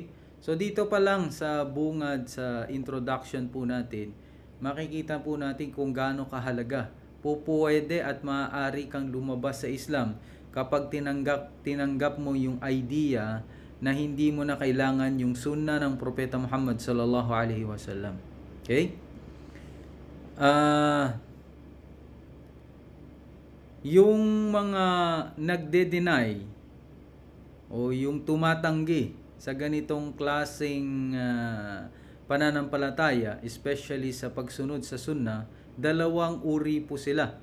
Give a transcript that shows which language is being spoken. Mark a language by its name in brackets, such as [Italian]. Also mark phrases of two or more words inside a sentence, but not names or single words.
[Filipino] So dito pa lang sa bungad sa introduction po natin, makikita po natin kung gaano kahalaga pwede at maaari kang lumabas sa Islam kapag tinanggap mo yung idea na hindi mo na kailangan yung sunnah ng Propeta Muhammad [Arabic] صلى الله عليه وسلم. [Filipino] Okay? Ah, yung mga nagde-deny o yung tumatanggi sa ganitong klaseng pananampalataya, especially sa pagsunod sa sunnah, dalawang uri po sila.